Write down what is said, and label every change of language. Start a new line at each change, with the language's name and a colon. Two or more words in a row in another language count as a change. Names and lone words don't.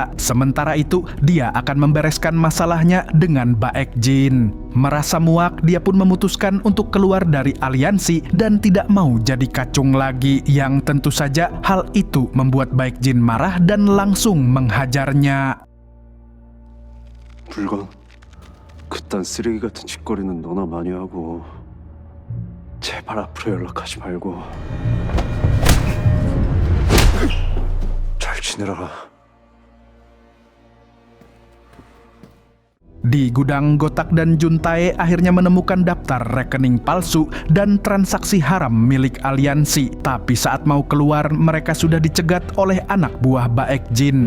Indonesian: Sementara itu, dia akan membereskan masalahnya dengan Baekjin. Merasa muak, dia pun memutuskan untuk keluar dari aliansi dan tidak mau jadi kacung lagi. Yang tentu saja hal itu membuat Baekjin marah dan langsung menghajarnya.
Korean: 물건 그딴 쓰레기 같은 짓거리는 너나 많이 하고 제발 앞으로 연락하지 말고 잘 지내라.
Indonesian: Di gudang, Gotak dan Juntae akhirnya menemukan daftar rekening palsu dan transaksi haram milik aliansi. Tapi saat mau keluar, mereka sudah dicegat oleh anak buah Baekjin.